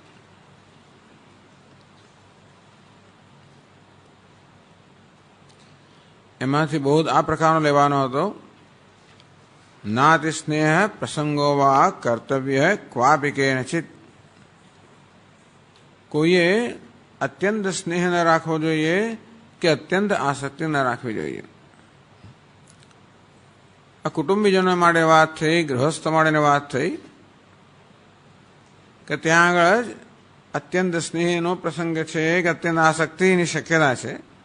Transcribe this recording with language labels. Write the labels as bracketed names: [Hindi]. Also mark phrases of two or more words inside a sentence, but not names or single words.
[Gujarati] એમાંથી બોધ આ પ્રકારનો લેવાનો હતો। [Sanskrit] नाति स्नेह प्रसंगो वा कर्तव्य क्वापि केनचित्। [Gujarati] कोઈએ અત્યંત સ્નેહ ન રાખવો જોઈએ કે અત્યંત આસક્તિ ન રાખવી જોઈએ। આ કુટુંબીજનો માટે વાત થઈ, ગૃહસ્થ માટેની વાત થઈ કે ત્યાં આગળ જ અત્યંત સ્નેહનો પ્રસંગ છે કે અત્યંત આસક્તિની શક્યતા છે.